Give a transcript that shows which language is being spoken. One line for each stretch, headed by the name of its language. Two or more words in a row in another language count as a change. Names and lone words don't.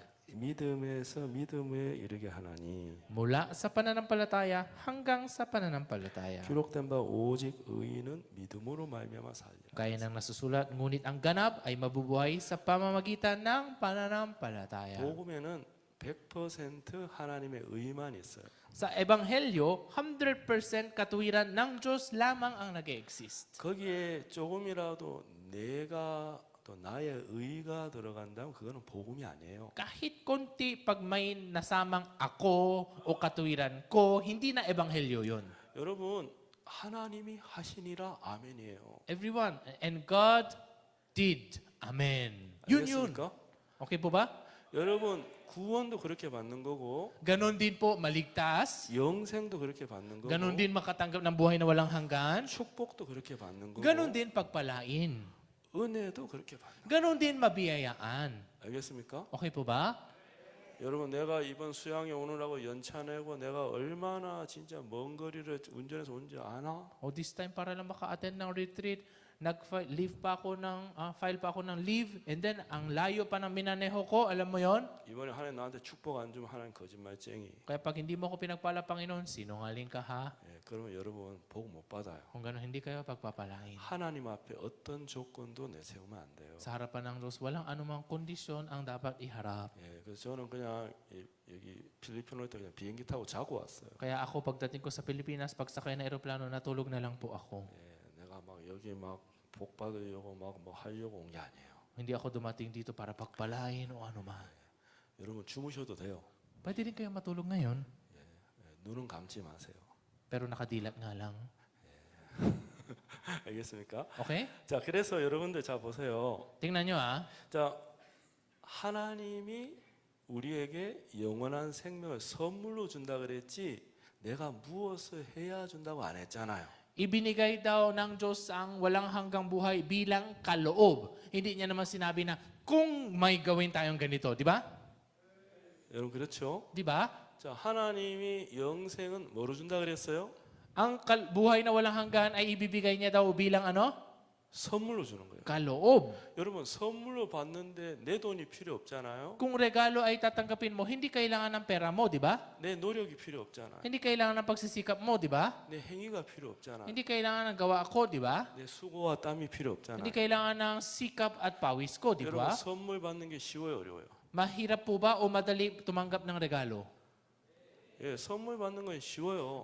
Korean: 믿음에서 믿음에 이르게 하나니
Filipino: mula sa pananampalataya hanggang sa pananampalataya.
Korean: 기록된 바 오직 의인은 믿음으로 말미암아 살리라.
Filipino: Gaya ng nasusulat, ngunit ang ganap ay mabubuhay sa pamamagitan ng pananampalataya.
Korean: 복음에는 100% 하나님의 의만 있어요.
Filipino: Sa Ebanghelyo, 100% katuwiran ng Diyos lamang ang nag-exist.
Korean: 거기에 조금이라도 내가 또 나의 의가 들어간다면 그거는 복음이 아니에요.
Filipino: Kahit konti pag may nasamang ako o katuwiran ko, hindi na Ebanghelyo yun.
Korean: 여러분 하나님이 하시니라 아멘이에요.
English: Everyone, and God did.
Filipino: Amen. Yun yun.
Korean: 알겠습니까?
Filipino: Okay po ba?
Korean: 여러분 구원도 그렇게 받는 거고
Filipino: Ganon din po maligtas.
Korean: 영생도 그렇게 받는 거고
Filipino: Ganon din makatanggap ng buhay na walang hanggan.
Korean: 축복도 그렇게 받는 거고
Filipino: Ganon din pagpalain.
Korean: 은혜도 그렇게 받는
Filipino: Ganon din mabiyayaan.
Korean: 거예요. 알겠습니까?
Filipino: Okay po ba?
Korean: 여러분 내가 이번 수양에 오느라고 연차 내고 내가 얼마나 진짜 먼 거리를 운전해서 온지 아나?
Filipino: O
English: this time
Filipino: para lang maka-attend ng retreat, file pa ako ng leave,
English: and then
Filipino: ang layo pa ng minaneho ko, alam mo yon?
Korean: 이번에 하나님 나한테 축복 안 주면 하나님 거짓말쟁이.
Filipino: Kaya pag hindi mo ako pinagpala, Panginoon, sinungaling ka ha?
Korean: 예, 그러면 여러분 복 못 받아요.
Filipino: Kung gano'n, hindi kayo pagpapalain.
Korean: 하나님 앞에 어떤 조건도 내세우면 안 돼요.
Filipino: Sa harapan ng Diyos, walang anumang kondisyon ang dapat iharap.
Korean: 예, 그래서 저는 그냥 여기 필리핀 올 때 그냥 비행기 타고 자고 왔어요.
Filipino: Kaya ako, pagdating ko sa Pilipinas, pagsakay na eroplano, natulog na lang po ako.
Korean: 예, 내가 막 여기 막 복 받으려고 막 뭐 하려고 온 게 아니에요.
Filipino: Hindi ako dumating dito para pagpalain o anuman.
Korean: 여러분 주무셔도 돼요.
Filipino: Pwede rin kayo matulog ngayon,
Korean: 예, 눈은 감지 마세요.
Filipino: pero nakadilat nga lang.
Korean: 알겠습니까?
Filipino: Okay?
Korean: 자, 그래서 여러분들 자 보세요.
Filipino: Tingnan nyo ah.
Korean: 자, 하나님이 우리에게 영원한 생명을 선물로 준다 그랬지 내가 무엇을 해야 준다고 안 했잖아요.
Filipino: Ibinigay daw ng Diyos ang walang hanggang buhay bilang kaloob. Hindi niya naman sinabi na kung may gawin tayong ganito, di ba?
Korean: 여러분 그렇죠?
Filipino: Di ba?
Korean: 자, 하나님이 영생은 뭐로 준다 그랬어요?
Filipino: Ang buhay na walang hanggan ay ibibigay niya daw bilang ano?
Korean: 선물로 주는 거예요.
Filipino: Kaloob.
Korean: 여러분 선물로 받는데 내 돈이 필요 없잖아요.
Filipino: Kung regalo ay tatanggapin mo, hindi kailangan ng pera mo, di ba?
Korean: 내 노력이 필요 없잖아요.
Filipino: Hindi kailangan ng pagsisikap mo, di ba?
Korean: 내 행위가 필요 없잖아요.
Filipino: Hindi kailangan ng gawa ko, di ba?
Korean: 내 수고와 땀이 필요 없잖아요.
Filipino: Hindi kailangan ng sikap at pawis ko, di
Korean: 여러분
Filipino: ba?
Korean: 선물 받는 게 쉬워요, 어려워요?
Filipino: Mahirap po ba o madali tumanggap ng regalo?
Korean: 예, 선물 받는 건 쉬워요.